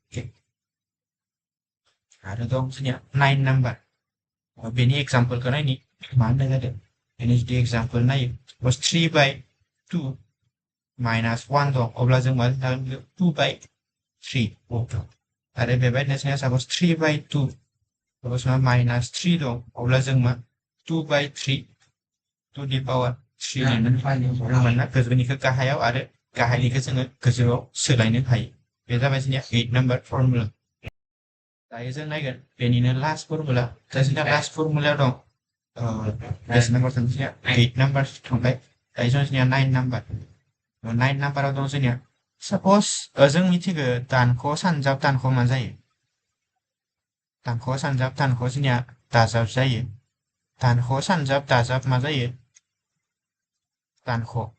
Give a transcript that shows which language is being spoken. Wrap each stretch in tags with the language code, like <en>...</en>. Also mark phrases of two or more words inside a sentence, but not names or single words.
<brx>आरो दं जोंनिया 9 नाम्बार बेनि एग्जाम्पलखौ नायनि मा होननाय जादों बेनि जुदि एग्जाम्पल नायो 3/2 -1 दं अब्ला जों मा जागोन 2/3 आरो बेबायदिनो जोंहा सापस 3/2 सापस मा -3 दं अब्ला जों मा</brx> <en>2/3 to the power 3</en> <brx>लिरनो मानोना गोजौनिखौ गाहायाव आरो गाहायनिखौ जोङो गोजौआव सोलायनो हायो बे जाबाय जोंनिया 8 नाम्बार फर्मुला दायो जों नायगोन बेनिनो</brx> <en>last formula</en> <brx>जोंना लास्ट फर्मुलायाव दं बेसे नाम्बार जोंनिया 8 नाम्बार थांबाय दायो जोंनिया 9 नाम्बार 9 नाम्बाराव दं जोंनिया सापस जों मिथिगौ दानख' सानजाब दानख' मा जायो दानख' सानजाब दानख' जोंनिया दाजाब जायो दानख' सानजाब दाजाब मा जायो दानख'</brx>